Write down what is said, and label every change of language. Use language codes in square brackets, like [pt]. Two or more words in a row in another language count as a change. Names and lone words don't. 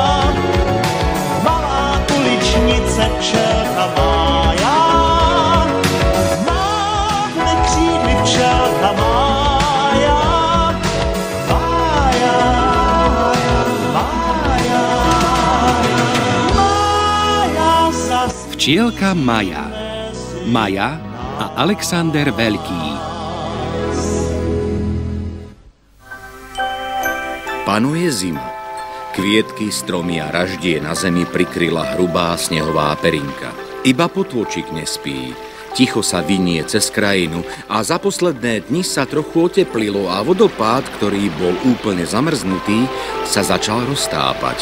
[cs] Malá uličnice včelka Mája, mávne křídly včelka Mája. Mája, Mája, Mája zas. [sk] Včielka Maja. Maja a Alexander Veľký. Panuje zima. Kvietky, stromy a raždie na zemi prikryla hrubá snehová perinka. Iba potôčik nespí. Ticho sa vinie cez krajinu a za posledné dni sa trochu oteplilo a vodopád, ktorý bol úplne zamrznutý, sa začal roztápať.